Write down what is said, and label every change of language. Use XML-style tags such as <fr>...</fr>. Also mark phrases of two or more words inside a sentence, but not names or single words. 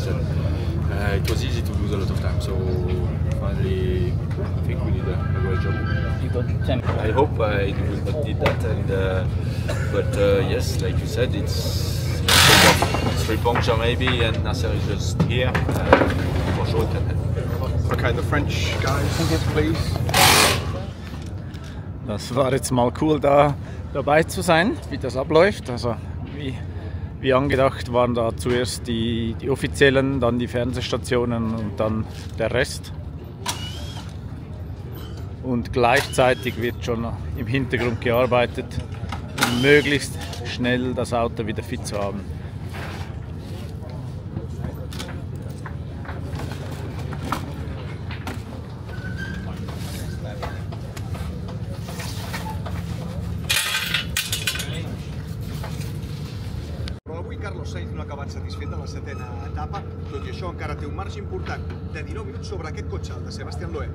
<en>And, it was easy to lose a lot of time, so finally I think we did a great job. You got tempo. I hope I will not need that, but yes, like you said, it's 3 puncture maybe, and Nasser is just here. For sure it can happen. Okay, the French guys, please.</en> <de>Das war jetzt mal cool, da dabei zu sein, wie das abläuft. Also wie angedacht waren da zuerst die Offiziellen, dann die Fernsehstationen und dann der Rest. Und gleichzeitig wird schon im Hintergrund gearbeitet, um möglichst schnell das Auto wieder fit zu haben.</de> <ca>Carlos Sainz no ha acabat satisfet de la 7ª etapa, tot i això encara té un marge important de 19 minuts sobre aquest cotxe, el de Sebastián Loeb.</ca>